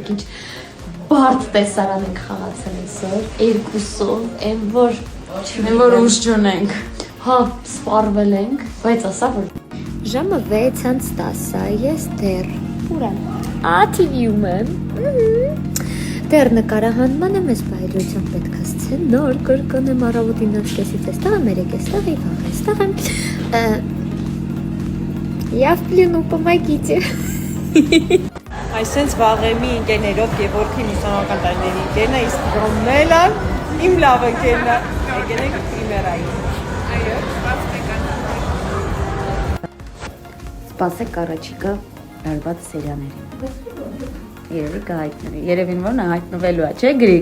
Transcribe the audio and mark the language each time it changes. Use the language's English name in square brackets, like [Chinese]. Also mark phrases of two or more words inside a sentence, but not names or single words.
[Armenian] ինչ բարդ տեսարան ենք խաղացել այսօր, երկուսով, այն որ ուժ չունենք։ Հա, սպառվել ենք, բայց ասա որ ժամը 6:10-ա, ես դեռ ուր եմ։ TV-ում եմ։ Դեռ նկարահանման եմ, ես բայրությամբ պետք է ասցեն, նոր կրկնեմ առավոտին 9:30-ից էստեղ եմ, 3:00-ից եւ վաղ էստեղ եմ։ [Russian] Я в плену, помогите։ [Armenian] Այսենց վաղեմի ընկերներով Գևորգի լուսանական տարիների ընկերն է, իսկ Ռոմելը իմ լավ ընկերն է։ Եկել ենք պրիմերային։ Սպասեք առաջիկա լարված սերիաներին։ Երևի կհայտնվի։ Երևին որ նա հայտնվելու է, չէ՞ Գրիգ։